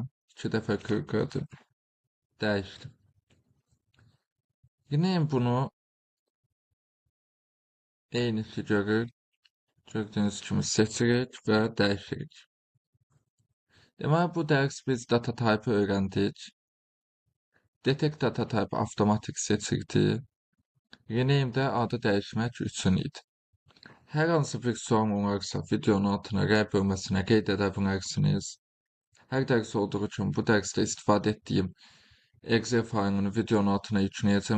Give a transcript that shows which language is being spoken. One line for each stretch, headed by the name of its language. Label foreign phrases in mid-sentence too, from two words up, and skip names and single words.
Azerbaijani: 2 dəfə kliklədim. Dəyişdim. Yine bunu eyni figürü gördüğünüz kimi seçirik və dəyişirik. Deməli, bu dərs biz
English: data type
Azerbaijani: öyrəndik.
English: Detect data type
Azerbaijani: avtomatik seçirdi. Rename də adı dəyişmək üçün idi. Hər hansı bir sual olarsa videonun altına rəy bölməsinə qeyd edə bilərsiniz. Hər dərs olduğu kimi bu dərsdə istifadə etdiyim Excel faylını videonun altına yükləyəcəm.